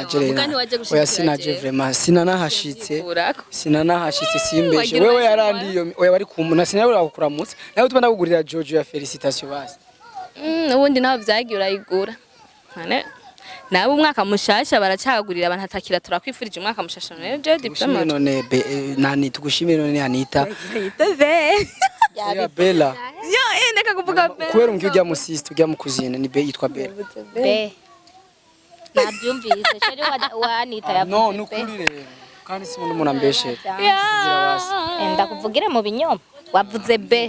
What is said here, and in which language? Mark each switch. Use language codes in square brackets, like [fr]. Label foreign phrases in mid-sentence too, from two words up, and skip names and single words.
[rn] mugani waje gushikira oya sinaje vraiment sinanahashitse simbeshe wewe yarandiyo oya bari kumuna sinabura kukuramutsa nawe tubanda kugurira Jojo ya félicitations basi ubundi naho vyagiye urayigura nawe umwaka mushasha baracagurira abantu atakira turakwifurije umwaka mushasha none diploma none nani tugushimire none Anita ya Bella yo ndeka kuvuga Bella kwera umwe ujya mu sister ujya mu kuzina ni be yitwa Bella nabyumvise sheri wa Anita yavuze no nukuri rero kandi si umuntu ambeshe ndakuvugire mu binyoma wavuze be